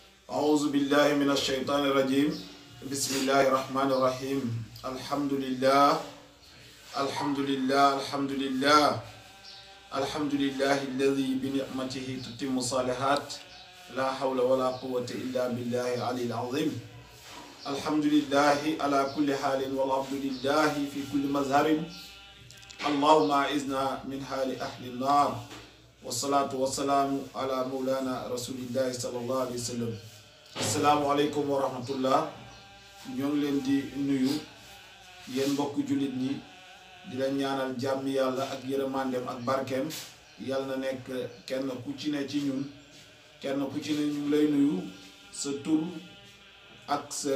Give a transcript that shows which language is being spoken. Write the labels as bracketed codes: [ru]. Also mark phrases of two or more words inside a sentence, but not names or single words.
[ar] أعوذ بالله من الشيطان الرجيم بسم الله الرحمن الرحيم الحمد لله الحمد لله الحمد لله الحمد لله الذي بنعمته تتم الصالحات لا حول ولا قوة إلا بالله العلي العظيم الحمد لله على كل حال والعبد لله في كل مظهر اللهم أعذنا من حال أهل النار والصلاة والسلام على مولانا رسول الله صلى الله عليه وسلم السلام عليكم ورحمة الله [wo] ñoo ngi leen di nuyu yéen mbokk jullit ñi di la ñaanal jàmm yàlla ak yërmandeem ak barkeem yàlla na nekk kenn ku ci ne ci ñun kenn ku ci ne ñu lay nuyu sa tur ak sa